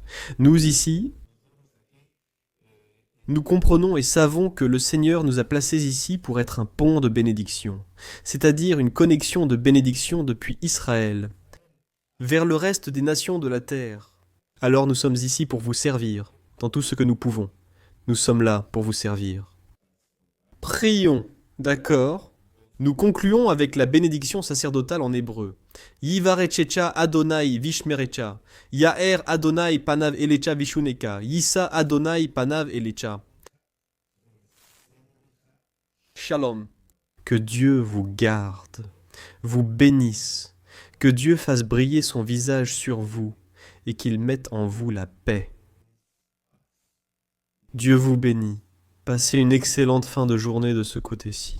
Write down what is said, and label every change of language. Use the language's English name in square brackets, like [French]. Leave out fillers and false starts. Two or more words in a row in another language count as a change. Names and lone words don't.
[French] Nous ici, nous comprenons et savons que le Seigneur nous a placés ici pour être un pont de bénédiction, c'est-à-dire une connexion de bénédiction depuis Israël vers le reste des nations de la terre. Alors nous sommes ici pour vous servir, dans tout ce que nous pouvons. Nous sommes là pour vous servir. Prions, d'accord? Nous concluons avec la bénédiction sacerdotale en hébreu. [Hebrew] יברכך ה' וישמרך. יאר ה' פניו אליך ויחנך. ישא ה' פניו אליך. Shalom. [French] Que Dieu vous garde, vous bénisse, que Dieu fasse briller son visage sur vous et qu'il mette en vous la paix. Dieu vous bénit. Passez une excellente fin de journée de ce côté-ci.